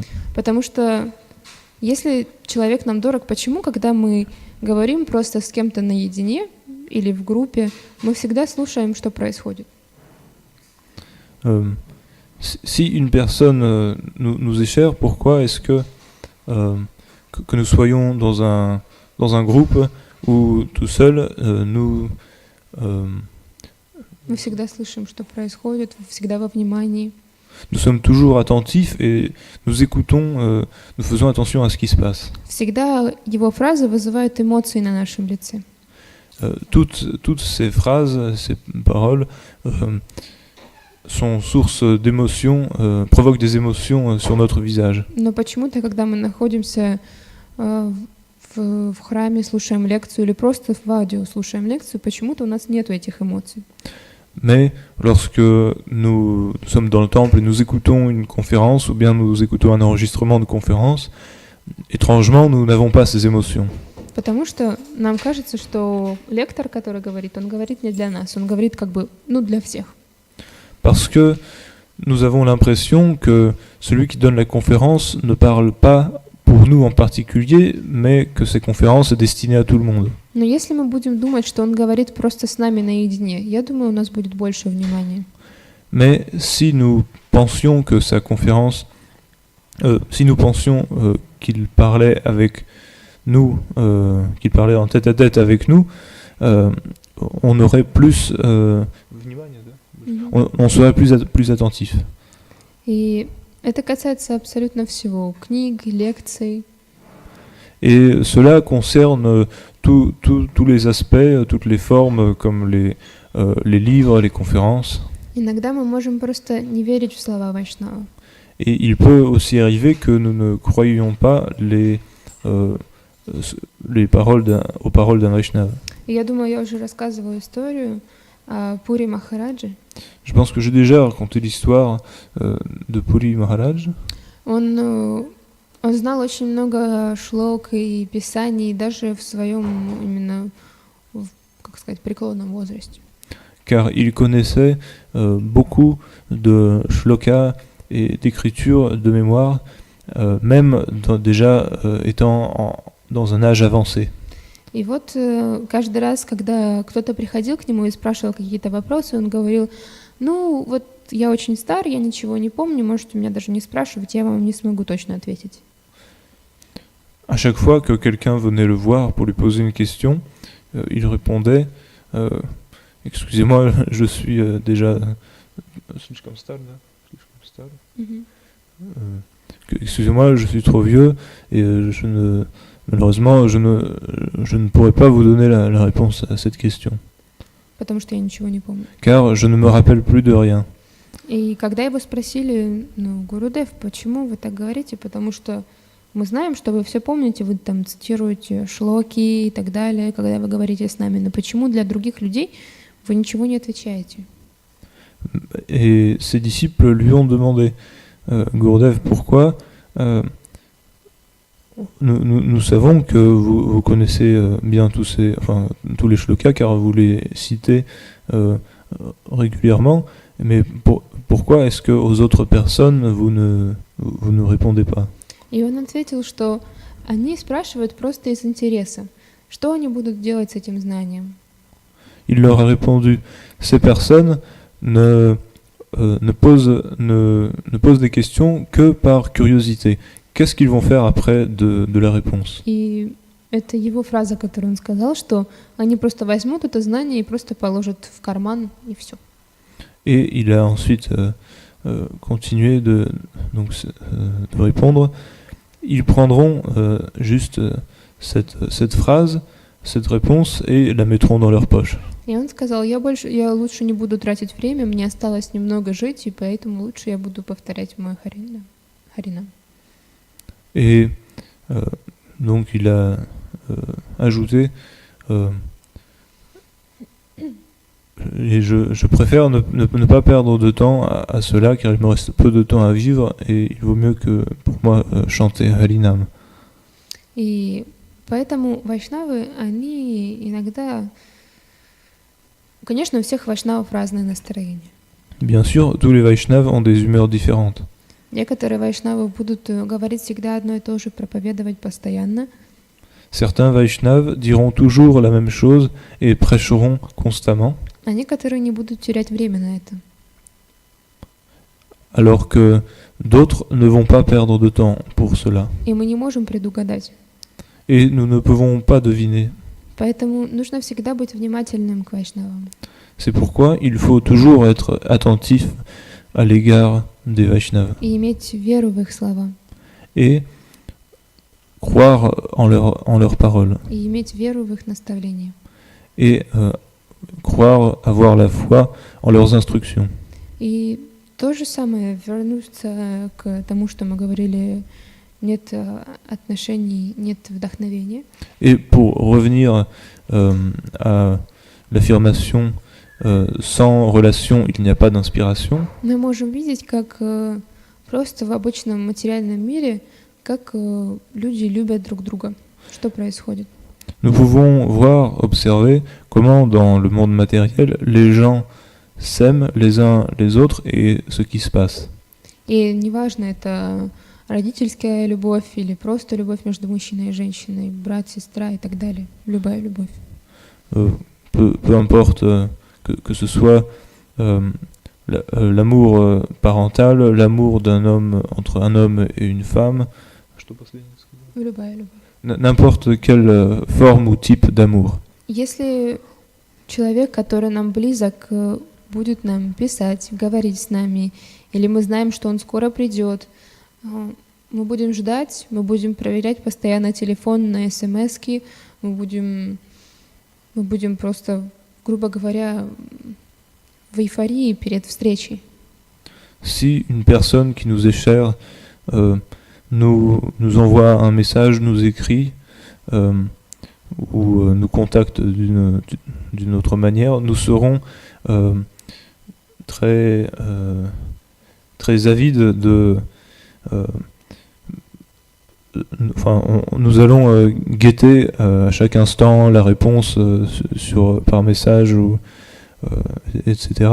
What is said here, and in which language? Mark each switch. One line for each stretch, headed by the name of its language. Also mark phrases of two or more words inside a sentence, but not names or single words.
Russian: Потому что если человек нам дорог, почему, когда мы говорим просто с кем-то наедине или в группе, мы всегда слушаем, что происходит?
French: Si une personne nous est chère, pourquoi est-ce que nous soyons dans un groupe ou tout seul,
Russian: Мы всегда слышим, что происходит, всегда во внимании.
French: Nous sommes toujours attentifs et nous écoutons, nous faisons attention à ce qui se passe.
Russian: Всегда его фразы вызывают эмоции на нашем лице.
French: Toutes ces phrases, ces paroles sont source d'émotions, provoquent des émotions sur notre visage.
Russian: Но почему-то, когда мы находимся в храме, слушаем лекцию или просто в аудио слушаем лекцию, почему-то у нас нету этих эмоций.
French: Mais lorsque nous sommes dans le temple et nous écoutons une conférence ou bien nous écoutons un enregistrement de conférence, étrangement, nous n'avons pas ces émotions.
Russian: Потому что нам кажется, что лектор, который говорит, он говорит не для нас, он говорит как бы, для всех.
French: Parce que nous avons l'impression que celui qui donne la conférence ne parle pas pour nous en particulier, mais que ces conférences sont destinées à tout le monde.
Russian: Но если мы будем думать, что он говорит просто с нами наедине, я думаю, у нас будет больше внимания.
French: Mais si nous pensions que sa conférence, si nous pensions qu'il parlait avec nous, qu'il parlait en tête à tête avec nous, on aurait plus, on serait plus attentif.
Russian: И это касается абсолютно всего, книг, лекций.
French: Et cela concerne tous les aspects, toutes les formes, comme les livres, les conférences.
Russian: Иногда мы можем просто не верить в слова вайшнава.
French: Et il peut aussi arriver que nous ne croyions pas aux paroles d'un Vaishnava.
Russian: И я думаю, я уже рассказывала историю о Пури Махараджи.
French: Je pense que j'ai déjà raconté l'histoire de Puri Maharaj.
Russian: Он знал очень много шлок и писаний, даже в своем именно, как сказать, преклонном возрасте.
French: Car il connaissait beaucoup de shlokas et d'écritures de mémoire, même déjà étant dans un âge avancé.
Russian: И вот каждый раз, когда кто-то приходил к нему и спрашивал какие-то вопросы, он говорил, ну вот я очень стар, я ничего не помню, можете меня даже не спрашивать, я вам не смогу точно ответить.
French: À chaque fois que quelqu'un venait le voir pour lui poser une question, il répondait excusez-moi, je suis déjà. Мгм. Excusez-moi, je suis trop vieux et malheureusement, je ne pourrai pas vous donner la réponse à cette question,
Russian: Потому что я ничего не помню.
French: car je ne me rappelle plus de rien.
Russian: И когда его спросили, ну, Гурудев, почему вы так говорите? Потому что мы знаем, что вы все помните, вы там цитируете шлоки и так далее, когда вы говорите с нами, но почему для других людей вы ничего не отвечаете?
French: Et ses disciples lui ont demandé, Gurdev, pourquoi nous savons que vous connaissez bien tous les shlokas, car vous les citez régulièrement, mais pourquoi est-ce qu'aux autres personnes vous ne répondez pas?
Russian: И он ответил, что они спрашивают просто из интереса, что они будут делать с этим знанием.
French: Il leur a répondu, ces personnes ne posent des questions que par curiosité. Qu'est-ce qu'ils vont faire après de la réponse?
Russian: И это его фраза, которую он сказал, что они просто возьмут это знание и просто положат в карман, и все.
French: Et il a ensuite continué de répondre. Ils prendront juste cette phrase, cette réponse, et la mettront dans leur poche.
Russian: И он сказал, я лучше не буду тратить время, мне осталось немного жить, и поэтому лучше я буду повторять мой Харинам.
French: Et donc il a ajouté et je préfère ne pas perdre de temps à cela, car il me reste peu de temps à vivre et il vaut mieux que pour moi chanter Harinam.
Russian: И поэтому вайшнавы, они иногда... Конечно, у всех вайшнавов разное настроение.
French: Bien sûr, tous les Vaishnavas ont des humeurs différentes.
Russian: Некоторые вайшнавы будут говорить всегда одно и то же, проповедовать постоянно.
French: Certains Vaishnavas diront toujours la même chose et prêcheront constamment.
Russian: А некоторые не будут терять время на это.
French: Alors que d'autres ne vont pas perdre de temps pour cela.
Russian: И мы не можем предугадать.
French: Et nous ne pouvons pas deviner.
Russian: Поэтому нужно всегда быть внимательным к вайшнавам.
French: C'est pourquoi il faut toujours être attentif à l'égard des Vaishnavas.
Russian: И иметь веру в их слова.
French: Et croire en leurs paroles.
Russian: И иметь веру в их наставления.
French: Et croire, avoir la foi en leurs instructions.
Russian: И то же самое, вернуться к тому, что мы говорили, нет отношений, нет вдохновения.
French: Et pour revenir à l'affirmation sans relation, il n'y a pas d'inspiration.
Russian: Мы можем видеть, как просто в обычном материальном мире, как люди любят друг друга. Что происходит?
French: Nous pouvons voir, observer comment dans le monde matériel, les gens s'aiment les uns les autres et ce qui se passe.
Russian: И неважно, это родительская любовь или просто любовь между мужчиной и женщиной, брат, сестра и так далее. Любая любовь.
French: Peu importe que ce soit l'amour parental, l'amour d'un homme entre un homme et une femme.
Russian: Любая любовь.
French: N'importe quelle forme ou type d'amour.
Russian: Если человек, который нам близок, будет нам писать, говорить с нами, или мы знаем, что он скоро придет, мы будем ждать, мы будем проверять постоянно телефон на смс-ки, мы будем просто, грубо говоря, в эйфории перед встречей.
French: Si une personne qui nous est chère nous envoie un message, nous écrit ou nous contacte d'une autre manière, nous serons très avides nous allons guetter à chaque instant la réponse par message etc.